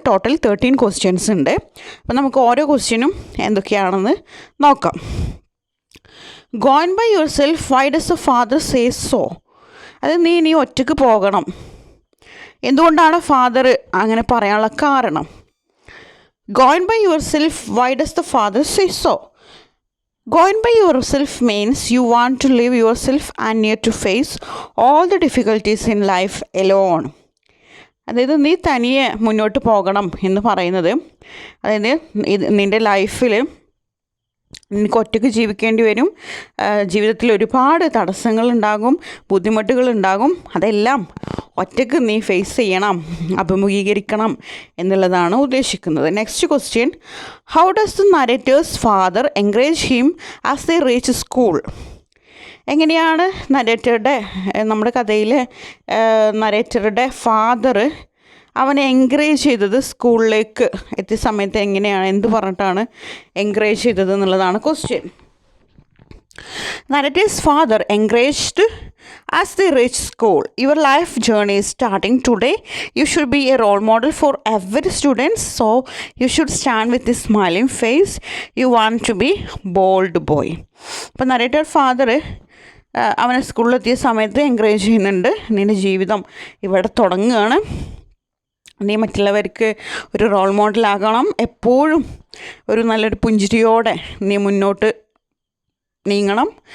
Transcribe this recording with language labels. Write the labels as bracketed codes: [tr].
[ml] Total 13 questions ഉണ്ട്. അപ്പോൾ നമുക്ക് ഓരോ ക്വസ്റ്റ്യനും എന്തൊക്കെയാണെന്ന് നോക്കാം. [en] Going by yourself, why does a father say so? [ml] അത് നീ ഒറ്റയ്ക്ക് പോകണം. എന്തുകൊണ്ടാണ് ഫാദർ അങ്ങനെ പറയാനുള്ള കാരണം? [en] Going by yourself, why does the father say so? Going by yourself means you want to live yourself and need to face all the difficulties in life alone. [ml] അതായത് നീ തനിയെ മുന്നോട്ട് പോകണം എന്ന് പറയുന്നത്, അതായത് നിൻ്റെ ലൈഫിൽ നിനക്ക് ഒറ്റയ്ക്ക് ജീവിക്കേണ്ടി വരും. ജീവിതത്തിൽ ഒരുപാട് തടസ്സങ്ങളുണ്ടാകും, ബുദ്ധിമുട്ടുകളുണ്ടാകും. അതെല്ലാം ഒറ്റയ്ക്ക് നീ ഫേസ് ചെയ്യണം, അഭിമുഖീകരിക്കണം എന്നുള്ളതാണ് ഉദ്ദേശിക്കുന്നത്. [en] Next question, how does the narrator's father encourage him as they reach school? [ml] എങ്ങനെയാണ് നമ്മുടെ കഥയിലെ നരേറ്ററുടെ ഫാദർ അവനെ എൻകറേജ് ചെയ്തത്? സ്കൂളിലേക്ക് എത്തിയ സമയത്ത് എങ്ങനെയാണ്, എന്ത് പറഞ്ഞിട്ടാണ് എൻകറേജ് ചെയ്തത് എന്നുള്ളതാണ് question. [en] Narrator's father encouraged as they reach school. Your life journey is starting today. You should be a role model for every student. So you should stand with a smiling face. You want to be bold boy. [ml] അപ്പോൾ narrator father അവനെ സ്കൂളിലെത്തിയ സമയത്ത് encourage ചെയ്യുന്നുണ്ട്. നിൻ്റെ ജീവിതം ഇവിടെ തുടങ്ങുകയാണ്. നീ മറ്റുള്ളവർക്ക് ഒരു റോൾ മോഡലാകണം. എപ്പോഴും ഒരു നല്ലൊരു പുഞ്ചിരിയോടെ നീ മുന്നോട്ട് നീങ്ങണം.